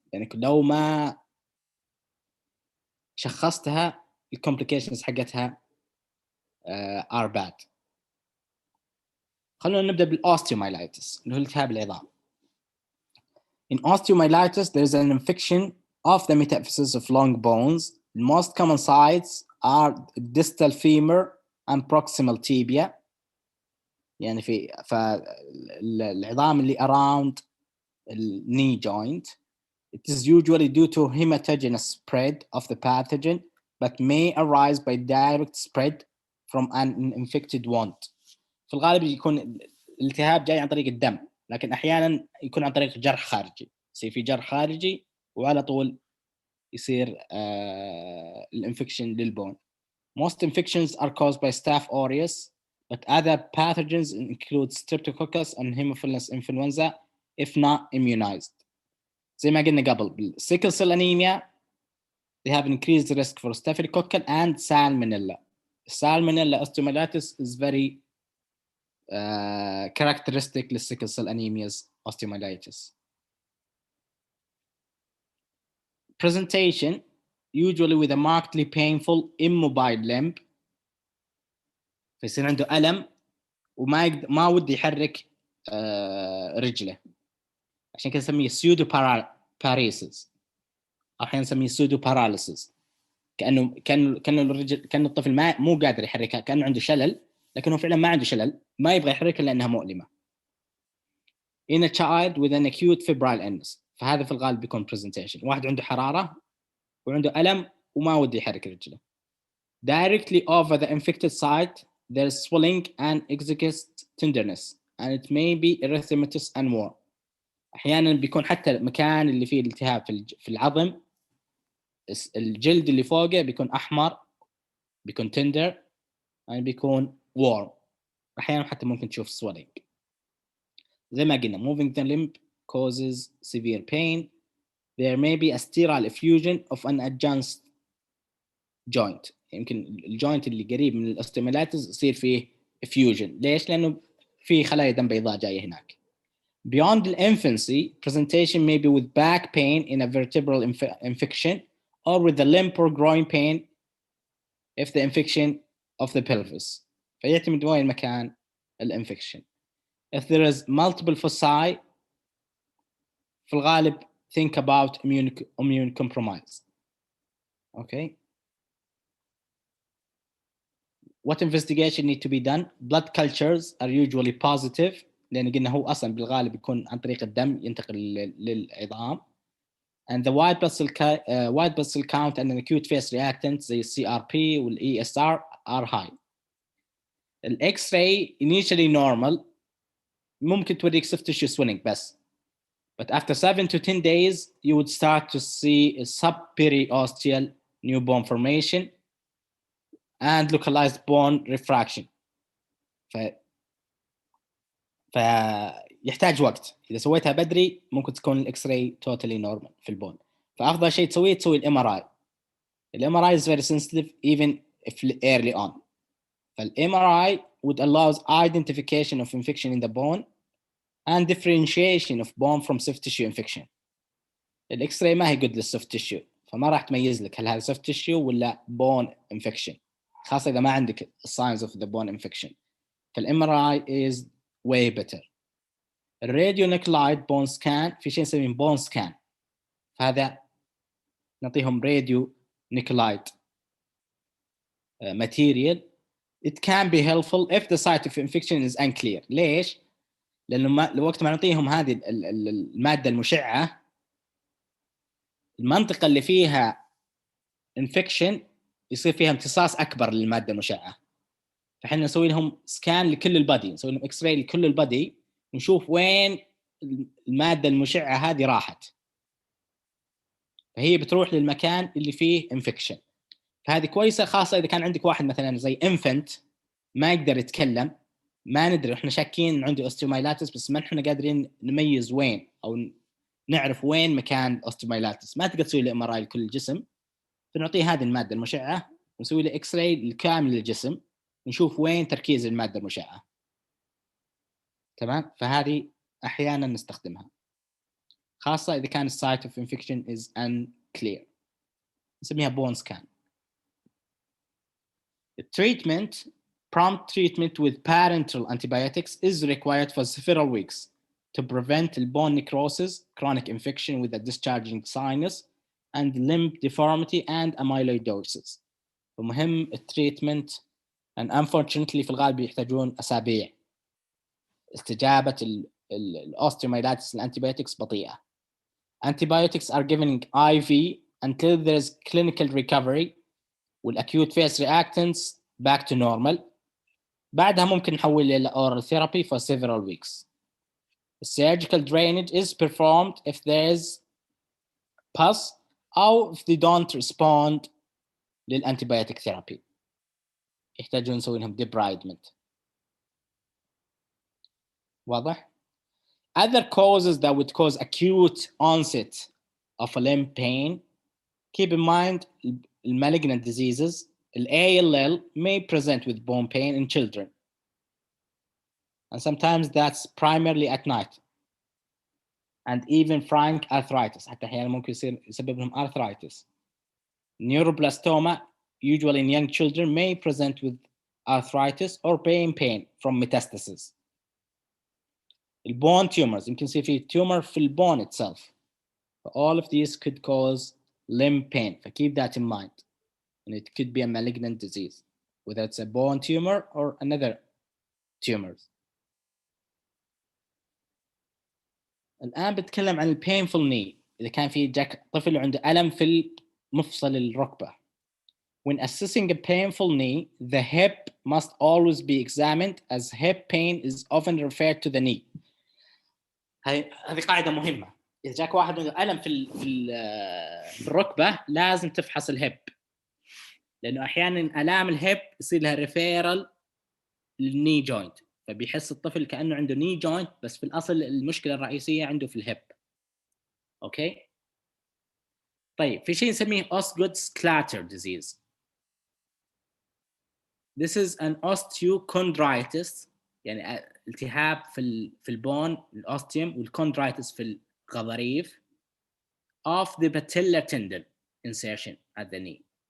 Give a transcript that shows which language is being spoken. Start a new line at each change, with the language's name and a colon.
Arabic: يعني لو ما شخصتها الcomplications حقتها
English: are bad.
Arabic: خلونا نبدأ بالosteomyelitis اللي هو التهاب العظام.
English: In osteomyelitis there is an infection of the metaphysis of long bones. The most common sites are distal femur and proximal tibia.
Arabic: يعني فالعظام اللي
English: around the knee joint. It is usually due to hematogenous spread of the pathogen, but may arise by direct spread from an infected wound.
Arabic: في الغالب يكون الالتهاب جاي عن طريق الدم، لكن أحياناً يكون عن طريق جرح خارجي. يصير في جرح خارجي وعلى طول يصير الانفكشن للبون.
English: Most infections are caused by Staph aureus, but other pathogens include Streptococcus and Haemophilus influenza if not immunized.
Arabic: زي ما قلنا قبل بالsickle
English: cell anemia they have increased risk for staphylococcal and salmonella. Salmonella osteomyelitis is very characteristic للsickle cell anemia's osteomyelitis. Presentation usually with a markedly painful immobile limb.
Arabic: فيصير عنده ألم وما ودي يحرك رجله، عشان كده نسميه pseudo paresis، أحيانا نسميه pseudo paralysis. كأنه الرجل كأنه الطفل مو قادر يحركها، كأنه عنده شلل، لكنه فعلا ما عنده شلل، ما يبغى يحركها لأنها مؤلمة.
English: In a child with an acute febrile illness.
Arabic: فهذا في الغالب بيكون presentation. واحد عنده حرارة وعنده ألم وما ودي يحرك رجله.
English: Directly over the infected site there is swelling and exiguous tenderness and it may be erythematous and warm.
Arabic: أحيانا بيكون حتى المكان اللي فيه الالتهاب في العظم الجلد اللي فوقه بيكون أحمر، بيكون tender and بيكون warm. أحيانا حتى ممكن تشوف swelling. زي ما قلنا
English: moving the limb causes severe pain. There may be a sterile effusion of an adjacent joint.
Arabic: يمكن الجوينت اللي قريب من الاستيمولاتز يصير فيه effusion. ليش؟ لأنه في خلايا دم بيضاء جاية هناك.
English: Beyond the infancy, presentation may be with back pain in a vertebral infection or with the limb or groin pain if the infection of the pelvis.
Arabic: فيعتمد وين مكان الانفكشن.
English: If there is multiple foci,
Arabic: في الغالب
English: think about immune compromise. Okay. What investigation need to be done? Blood cultures are usually positive
Arabic: لأن قلنا هو أصلاً بالغالب يكون عن طريق الدم ينتقل للعظام.
English: And the white blood cell count and an acute phase reactant زي CRP وال ESR are high. ال X-ray initially normal
Arabic: ممكن توريك
English: soft tissue swelling بس. But after 7 to 10 days you would start to see a subperiosteal new bone formation and localized bone refraction.
Arabic: فيحتاج وقت. اذا سويتها بدري ممكن تكون الاكس راي توتالي نورمال في البون. فافضل شيء تسوي الام ار اي.
English: الام ار اي is very sensitive even if early on. فالام ار اي would allows identification of infection in the bone and differentiation of bone from soft tissue infection.
Arabic: الاكس راي ما هي good للسوفت تيشيو، فما راح تميز لك هل هذا soft tissue ولا bone infection، خاصة إذا ما عندك
English: signs of the bone infection. فالام ار اي is way better.
Arabic: الراديو نيكلايد بون سكان، في شيء نسميه بون سكان، فهذا نعطيهم راديو نيكلايد material.
English: It can be helpful if the site of infection is unclear.
Arabic: ليش؟ لأنه وقت ما نعطيهم هذه المادة المشعة، المنطقة اللي فيها infection يصير فيها امتصاص أكبر للمادة المشعة، فحنا نسوي لهم سكان لكل البادي، نسوي لهم اكس راي لكل البادي، نشوف وين المادة المشعة هذه راحت، فهي بتروح للمكان اللي فيه انفكشن. فهذه كويسة، خاصة إذا كان عندك واحد مثلا زي انفنت ما يقدر يتكلم، ما ندري، احنا شاكين إن عنده اوستيومايلاتس بس ما احنا قادرين نميز وين أو نعرف وين مكان اوستيومايلاتس، ما تقدر تسوي له ام ار اي لكل الجسم، فنعطيه هذه المادة المشعة ونسوي له اكس راي لكامل الجسم نشوف وين تركيز المادة المشعة. تمام؟ فهذه أحيانا نستخدمها، خاصة إذا كان
English: site of infection is unclear،
Arabic: نسميها bone scan.
English: Treatment, prompt treatment with parenteral antibiotics is required for several weeks to prevent bone necrosis, chronic infection with a discharging sinus, and limb deformity and amyloidosis.
Arabic: فمهم التريتمنت،
English: and unfortunately
Arabic: في الغالب يحتاجون أسابيع. استجابة الأوستيومايلاتس الأنتيبيوتكس بطيئة.
English: Antibiotics are given IV until there is clinical recovery والacute phase reactants back to normal.
Arabic: بعدها ممكن نحول إلى
English: oral therapy for several weeks. Surgical drainage is performed if there is pus أو if they don't respond للantibiotic therapy.
Arabic: يحتاجون نسوي لهم debridement.
English: واضح؟ Other causes that would cause acute onset of a limb pain, keep in mind malignant diseases. ALL may present with bone pain in children, and sometimes that's primarily at night. And even frank arthritis,
Arabic: حتى أحيانا ممكن يسبب لهم
English: arthritis. Neuroblastoma, usually in young children, may present with arthritis or pain from metastasis.
Arabic: البون tumors يمكن يصير فيه tumor في البون itself.
English: All of these could cause limb pain. So keep that in mind. And it could be a malignant disease, whether it's a bone tumor or another tumors.
Arabic: الآن بتكلم عن painful knee. إذا كان في جاك طفل عنده ألم في مفصل الركبة.
English: When assessing a painful knee, the hip must always be examined as hip pain is often referred to the knee.
Arabic: هذه قاعدة مهمة. إذا جاك واحد عنده ألم في الركبة لازم تفحص الهب، لأنه أحياناً آلام الهب يصير لها ريفيرال للني جوينت، فبيحس الطفل كأنه عنده ني جوينت بس في الأصل المشكلة الرئيسية عنده في الهب. أوكي؟ طيب في شيء نسميه Osgood-Schlatter disease.
English: This is an osteochondritis،
Arabic: يعني التهاب في البون الأوستيوم، والchondritis في الغضاريف
English: of the patellar tendon insertion at the knee.